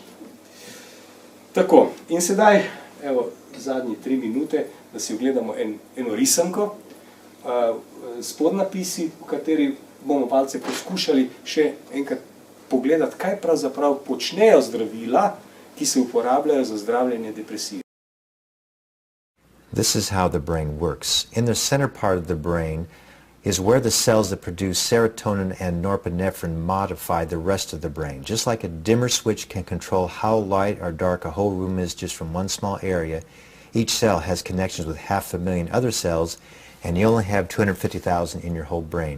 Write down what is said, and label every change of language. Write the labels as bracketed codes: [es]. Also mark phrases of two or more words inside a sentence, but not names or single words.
[sl] Tako, in sedaj, evo, zadnji 3 minute, da si ogledamo eno risanko. spodnapisi, v kateri bomo malce poskušali še enkrat pogledati, kaj pravzaprav počnejo zdravila, ki se uporabljajo za zdravljenje depresije. [en] This is how the brain works. In the center part of the brain is where the cells that produce serotonin and norepinephrine modify the rest of the brain. Just like a dimmer switch can control how light or dark a whole room is just from one small area, each cell has connections with 500,000 other cells, and you only have 250,000 in your whole brain.